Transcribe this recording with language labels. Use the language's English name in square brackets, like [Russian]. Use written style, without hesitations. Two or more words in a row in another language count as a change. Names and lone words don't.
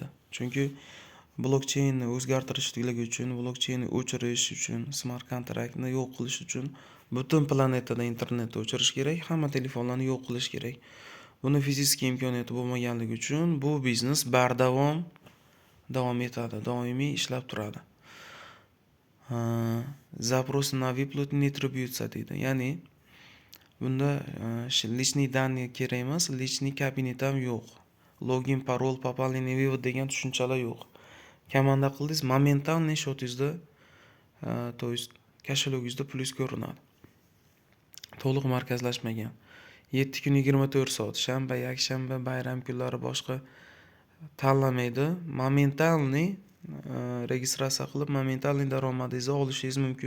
[Uzbek] Chunki blokcheynni o'zgartirishlik uchun, blokcheynni o'chirish uchun, smart kontraktni yo'q qilish uchun butun planetada internetni o'chirish kerak, hamma telefonlarni yo'q qilish kerak. Buni fizik imkoniyati bo'lmaganligi uchun bu biznes davom etadi, doimiy ishlab turadi. [Russian] Запрос на выплату не требуется deydi. [Uzbek] Ya'ni bunda [Russian] личный данные [Uzbek] kerak emas, личный kabinet ham yo'q. Login, parol, [Russian] пополнение, вывод [Uzbek] degan tushunchalar yo'q. Komanda qildingiz, momentalniy shotingizda, [Russian] то есть [Uzbek] kashflogingizda pulingiz ko'rinadi. To'liq markazlashmagan. 7 kun 24 soat, shanba, yakshanba, bayram kunlari boshqa tanlamaydi. Momentalniy registratsiya qilib, momentalniy daromadingizni olishingiz mumkin.